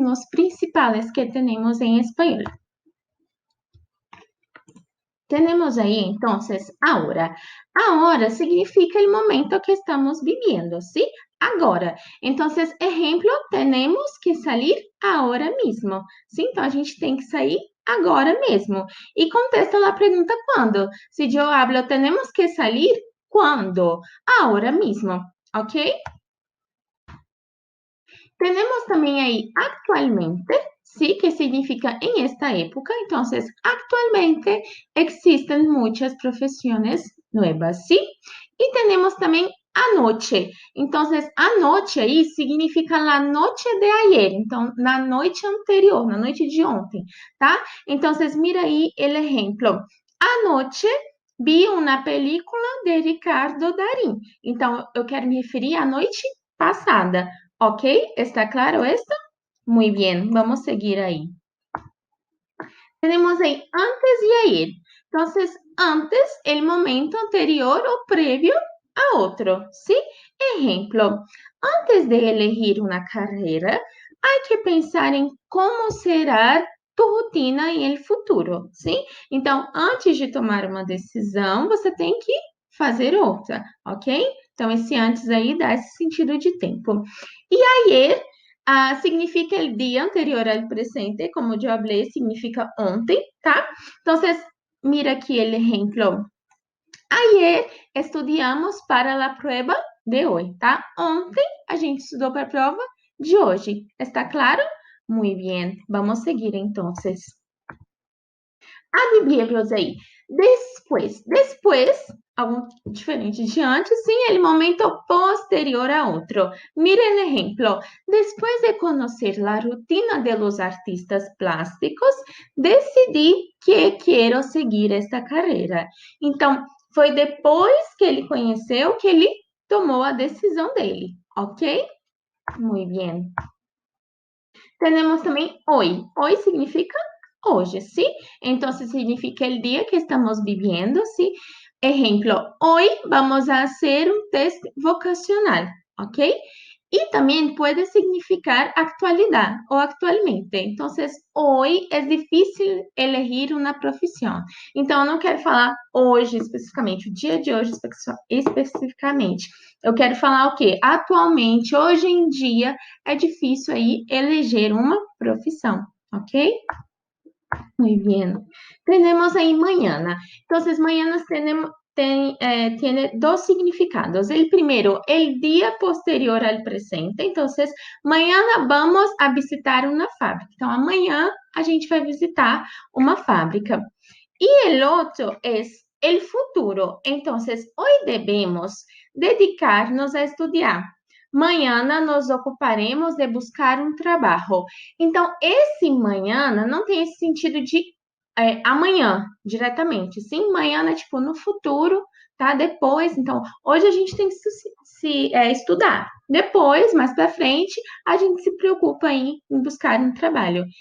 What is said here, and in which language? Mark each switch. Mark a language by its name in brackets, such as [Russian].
[Spanish] Los principales que tenemos en español. Tenemos ahí entonces ahora. Ahora significa el momento que estamos viviendo, ¿sí? Agora. Entonces, ejemplo, tenemos que salir ahora mismo, ¿sí? [Portuguese] Então, a gente tem que sair agora mesmo. E contesta a pergunta quando. Se eu hablo, [Spanish] tenemos que salir [Portuguese] quando? [Spanish] Ahora mismo, ¿ok? Tenemos también ahí actualmente, ¿sí? Que significa en esta época. Entonces, actualmente existen muchas profesiones nuevas, ¿sí? Y tenemos también anoche. Entonces, anoche aí significa la noche de ayer. [Portuguese] Então, na noite anterior, na noite de ontem, tá? [Spanish] Entonces, mira aí el ejemplo. Anoche vi uma película de Ricardo Darín. [Portuguese] Então, eu quero me referir à noite passada. [Spanish] ¿Ok? ¿Está claro esto? Muy bien, vamos a seguir ahí. Tenemos ahí antes y ayer. Entonces, antes, el momento anterior o previo a otro, ¿sí? Ejemplo, antes de elegir una carrera, hay que pensar en cómo será tu rotina em el futuro, ¿sí? [Portuguese] Então, antes de tomar uma decisão, você tem que fazer outra, ok? Então, esse antes aí dá esse sentido de tempo. [Spanish] E ayer significa el día anterior al presente, como yo hablé, significa ontem, tá? Entonces, mira aquí el ejemplo. Ayer estudiamos para la prueba de hoy, tá? [Portuguese] Ontem a gente estudou para a prova de hoje. [Spanish] Está claro? Muy bien. Vamos seguir entonces. Advierbios aí. Después, algo diferente de antes, sim, el momento posterior a outro. Miren el ejemplo. Después de conocer la rutina de los artistas plásticos, decidí que quiero seguir esta carreira. [Portuguese] Então, foi depois que ele conheceu que ele tomou a decisão dele, ok? [Spanish] Muy bien. Tenemos também hoy. Hoy significa hoje, ¿sí? Entonces significa el día que estamos viviendo, ¿sí? Ejemplo, hoy vamos a hacer un test vocacional, ¿ok? Y también puede significar actualidad o actualmente. Entonces, hoy es difícil elegir [Portuguese] uma profissão. Então, eu não quero falar hoje especificamente, o dia de hoje especificamente. Eu quero falar o quê? Atualmente, hoje em dia, é difícil aí eleger uma profissão, ok? [Spanish] Muy bien. Tenemos ahí mañana. Entonces, mañana tiene dos significados. El primero, el día posterior al presente. Entonces, mañana vamos a visitar [Portuguese] uma fábrica. Então, amanhã a gente vai visitar uma fábrica. [Spanish] Y el otro es el futuro. Entonces, hoy debemos dedicarnos a estudiar. Mañana nos ocuparemos de buscar [Portuguese] um trabalho. Então, esse manhã não tem esse sentido de amanhã, diretamente. Sim, manhã é tipo no futuro, tá? Depois. Então, hoje a gente tem que estudar. Depois, mais para frente, a gente se preocupa em buscar um trabalho.